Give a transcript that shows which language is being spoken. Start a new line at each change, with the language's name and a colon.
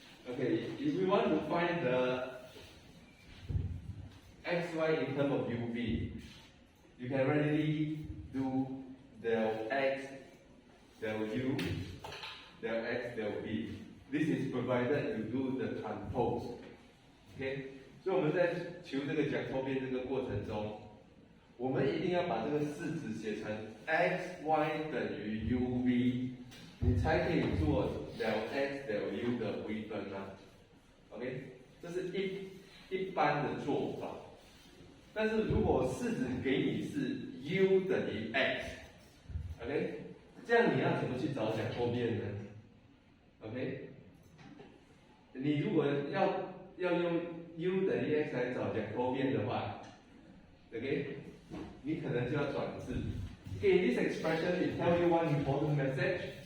English: Okay, if we want to find the xy in terms of uv, you can readily do del x, del u, del x, del v. This is provided you do the transpose.
Chinese: OK， 所以我们在求这个Jacobian这个过程中，我们一定要把这个式子写成 xy 等于 uv， 你才可以做 del x del u 的微分啊。 OK， 这是一般的做法。但是如果式子给你是 u 等于 x，OK， 这样你要怎么去找Jacobian呢 ？OK， 你如果要用 u 等于 x 来找Jacobian的话 ，OK， 你可能就要转字。
English: Okay, in this expression, it tells you one important message.